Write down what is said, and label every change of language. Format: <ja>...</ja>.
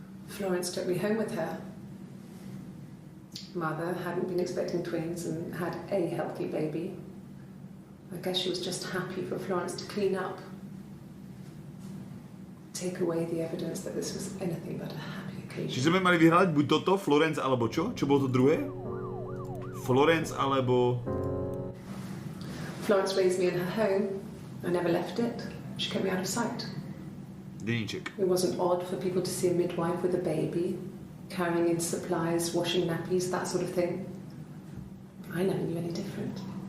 <en>Florence took me home with her. Mother hadn't been expecting twins and had a healthy baby. I guess she was just happy for Florence to clean up. take away the evidence that this was anything but a happy occasion.</en> <sk>Či sme mali vyhrať buď toto, Florence, alebo čo? Čo bolo to druhé? Florence, alebo...</sk> <en>Florence raised me in her home. I never left it. She kept me out of sight.</en> <cs>Deníček.</cs> <en>It wasn't odd for people to see a midwife with a baby, carrying in supplies, washing nappies, that sort of thing. I never knew any different.</en>